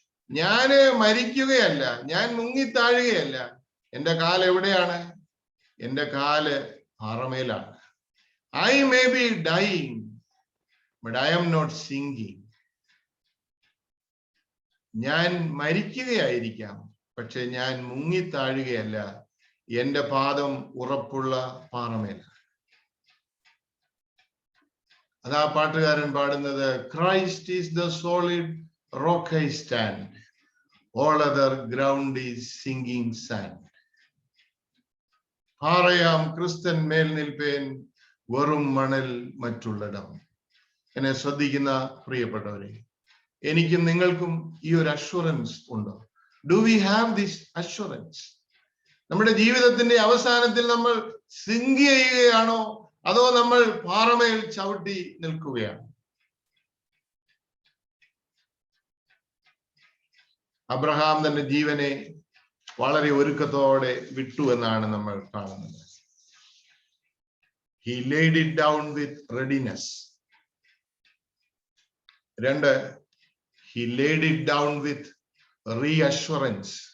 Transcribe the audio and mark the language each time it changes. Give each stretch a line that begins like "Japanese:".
Malayalam: ഞാന് മരിക്കുകയല്ല, ഞാൻ മുങ്ങിത്താഴുകയല്ല. എന്റെ കാല് എവിടെയാണ്? എന്റെ കാല് പാറമേലാണ്.
English: I may be dying, but I am not sinking.
Malayalam: ഞാൻ മരിക്കുകയായിരിക്കാം, പക്ഷെ ഞാൻ മുങ്ങിത്താഴുകയല്ല. എന്റെ പാദം ഉറപ്പുള്ള പാറമേലാണ്. അതാ പാട്ടുകാരൻ പാടുന്നത്,
English: Christ is the solid rock I stand, all other ground is sinking sand.
Malayalam: പാറയാം ക്രിസ്തൻ മേൽ നിൽപ്പേൻ, വെറും മണൽ മറ്റുള്ളിടം. എന്നെ ശ്രദ്ധിക്കുന്ന പ്രിയപ്പെട്ടവരെ, എനിക്കും നിങ്ങൾക്കും ഈ ഒരു അഷ്വറൻസ് ഉണ്ടോ?
English: Do we have this assurance?
Malayalam: നമ്മുടെ ജീവിതത്തിന്റെ അവസാനത്തിൽ നമ്മൾ സിങ്ക് ചെയ്യുകയാണോ, അതോ നമ്മൾ പാറമേൽ ചവിട്ടി നിൽക്കുകയാണ്? അബ്രഹാം തന്റെ ജീവനെ വളരെ ഒരുക്കത്തോടെ വിട്ടു എന്നാണ് നമ്മൾ കാണുന്നത്.
English: He laid it down with readiness. 2, he laid it down with reassurance.